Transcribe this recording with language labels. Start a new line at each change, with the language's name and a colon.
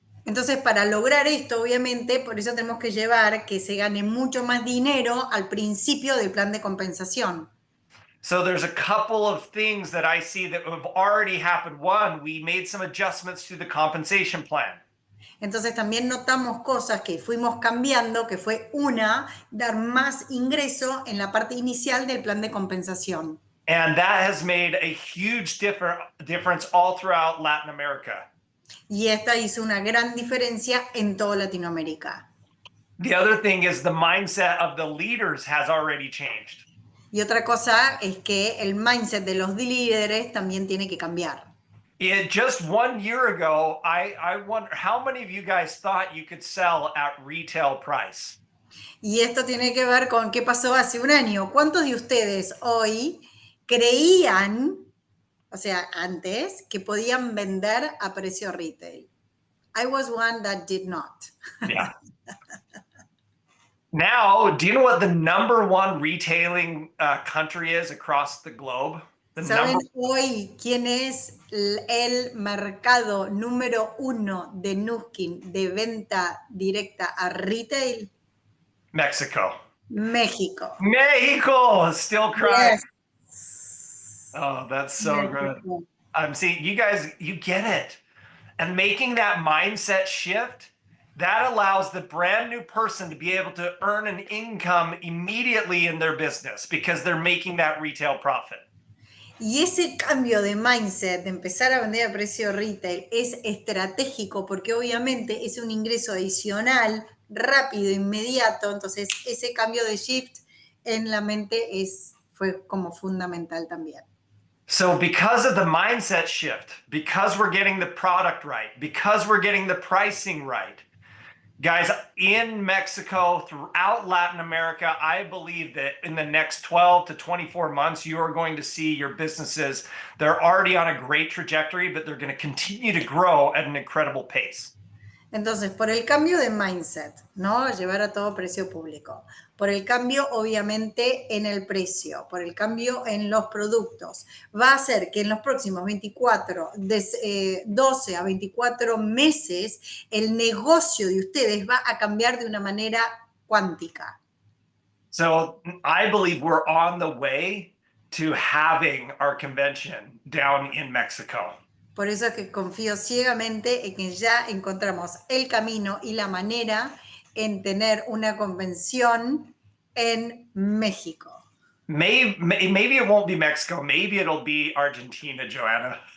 Spanish: Entonces, para lograr esto, obviamente, por eso tenemos que llevar que se gane mucho más dinero al principio del plan de compensación.
English: So there's a couple of things that I see that have already happened. One, we made some adjustments to the compensation plan.
Spanish: Entonces también notamos cosas que fuimos cambiando, que fue una, dar más ingreso en la parte inicial del plan de compensación.
English: And that has made a huge difference all throughout Latin America.
Spanish: Y esta hizo una gran diferencia en toda Latinoamérica.
English: The other thing is the mindset of the leaders has already changed.
Spanish: Y otra cosa es que el mindset de los líderes también tiene que cambiar.
English: Just 1 year ago, I wonder how many of you guys thought you could sell at retail price?
Spanish: Y esto tiene que ver con qué pasó hace un año. ¿Cuántos de ustedes hoy creían, o sea, antes, que podían vender a precio retail?
English: I was one that did not. Yeah. Now, do you know what the number one retailing country is across the globe?
Spanish: ¿Saben hoy quién es el mercado número 1 de Nuskin de venta directa a retail?
English: Mexico.
Spanish: México.
English: Mexico, still crying. Yes. Oh, that's so
Spanish: México.
English: good. I'm seeing you guys, you get it. And making that mindset shift, that allows the brand new person to be able to earn an income immediately in their business because they're making that retail profit.
Spanish: Y ese cambio de mindset, de empezar a vender a precio retail, es estratégico porque obviamente es un ingreso adicional, rápido, inmediato. Entonces, ese cambio de shift en la mente fue como fundamental también.
English: So because of the mindset shift, because we're getting the product right, because we're getting the pricing right, guys, in Mexico, throughout Latin America, I believe that in the next 12 to 24 months, you are going to see your businesses, they're already on a great trajectory, but they're going to continue to grow at an incredible pace.
Spanish: Entonces, por el cambio de mindset, ¿no? Llevar a todo precio público. Por el cambio, obviamente, en el precio. Por el cambio en los productos. Va a hacer que en los próximos 12 a 24 meses, el negocio de ustedes va a cambiar de una manera cuántica.
English: So I believe we're on the way to having our convention down in Mexico.
Spanish: Por eso es que confío ciegamente en que ya encontramos el camino y la manera en tener una convención en México.
English: Maybe it won't be Mexico. Maybe it'll be Argentina, Joanna.